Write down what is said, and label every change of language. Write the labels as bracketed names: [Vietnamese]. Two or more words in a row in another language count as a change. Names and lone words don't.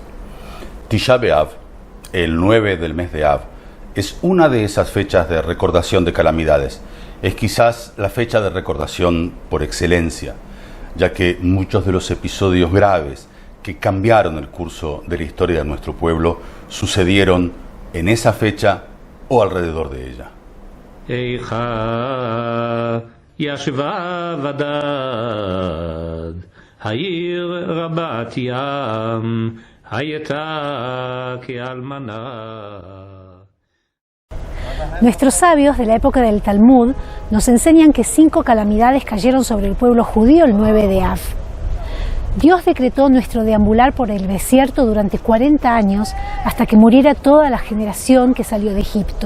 [Spanish] Tisha B'Av, el 9 del mes de Av, es una de esas fechas de recordación de calamidades. Es quizás la fecha de recordación por excelencia, ya que muchos de los episodios graves que cambiaron el curso de la historia de nuestro pueblo sucedieron en esa fecha o alrededor de ella. [Hebrew] ישבה ודד, העיר רבת ים, הייתה כאלמנה. [Spanish] Nuestros sabios de la época del Talmud nos enseñan que 5 calamidades cayeron sobre el pueblo judío el 9 de Av. Dios decretó nuestro deambular por el desierto durante 40 años hasta que muriera toda la generación que salió de Egipto.